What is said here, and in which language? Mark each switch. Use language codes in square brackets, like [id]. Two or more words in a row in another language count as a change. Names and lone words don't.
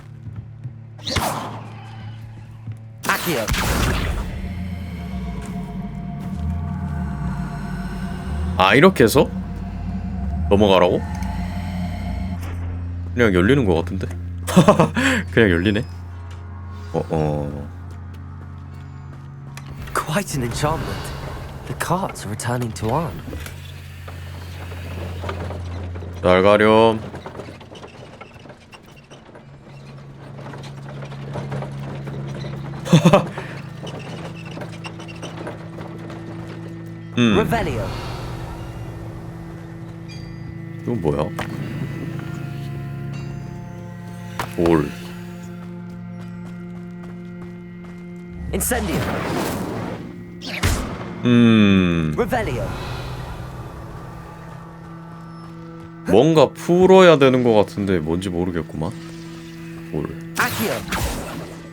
[en] Accio. [ko] 아, 이렇게 해서 넘어가라고? 그냥 열리는 것 같은데? 그냥 열리네? [en] Quite an enchantment. The carts are returning to Arn. [ko] 잘 가렴. [en] Revelio. [ko] 이건 뭐야? 돌. [en] Incendio. Revelio. [ko] 뭔가 풀어야 되는 것 같은데 뭔지 모르겠구만. 돌. [en] Accio.